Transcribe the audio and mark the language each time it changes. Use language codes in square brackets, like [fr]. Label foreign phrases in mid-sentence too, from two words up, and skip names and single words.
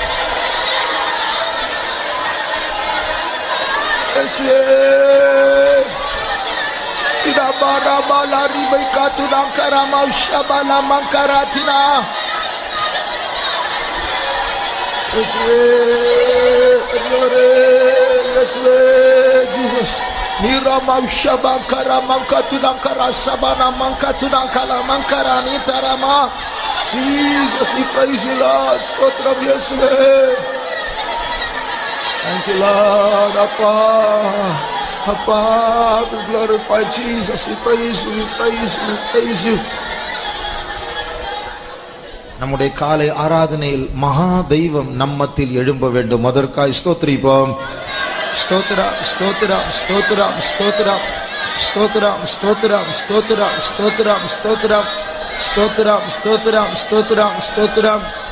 [en] Yes, tidak bala ribai katudang karamau shabala mangkaratina. Yes, Jesus. Nira maushabang karamang katudang karasabana mangkatudang kalamangkara nitarama. Jesus, we praise you, Lord. [ta] ஸ்தோத்திரம் இயேசுவே. [en] Thank you, Lord. Appa, we glorify Jesus. We praise you, we praise you, we praise you. [ta] நம்முடைய காலை ஆராதனையில் மகா தெய்வம் நம்மத்தில் எழும்ப வேண்டும். அதற்காய் ஸ்தோத்திரிப்போம். ஸ்தோத்திரம் ஸ்தோத்திரம் ஸ்தோத்திரம் ஸ்தோத்திரம் ஸ்தோத்திரம் ஸ்தோத்திரம் ஸ்தோத்திரம் ஸ்தோத்திரம் ஸ்தோத்திரம் ஸ்தோத்திரம் ஸ்தோத்திரம் ஸ்தோத்திரம் ஸ்தோத்திரம்.